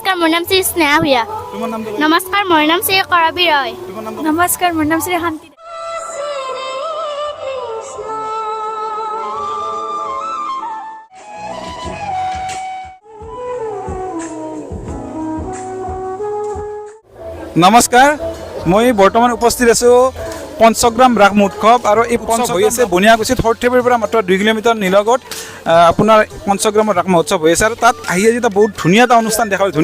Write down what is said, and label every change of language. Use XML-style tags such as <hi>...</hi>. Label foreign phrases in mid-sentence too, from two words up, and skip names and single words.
<as>নমস্কাৰ মোৰ নাম শ্ৰী স্নেহা ভূঞা। নমস্কাৰ মোৰ নাম শ্ৰী কৰবী ৰয়। নমস্কাৰ মোৰ নাম শ্ৰী শান্তি। নমস্কাৰ মই বৰ্তমান উপস্থিত আছোঁ পঞ্চগ্ৰাম ৰাস মহোৎসৱ আৰু এই পঞ্চগ্ৰাম হৈ আছে বনিয়াগুছিত সৰ্থেবাৰীৰ পৰা মাত্ৰ 2 কিলোমিটাৰ নিলগত আপোনাৰ পঞ্চগ্ৰামৰ ৰাস মহোৎসৱ হৈ আছে আৰু তাত আহি আজি এটা বহুত ধুনীয়া এটা অনুষ্ঠান দেখা পালোঁ।</as>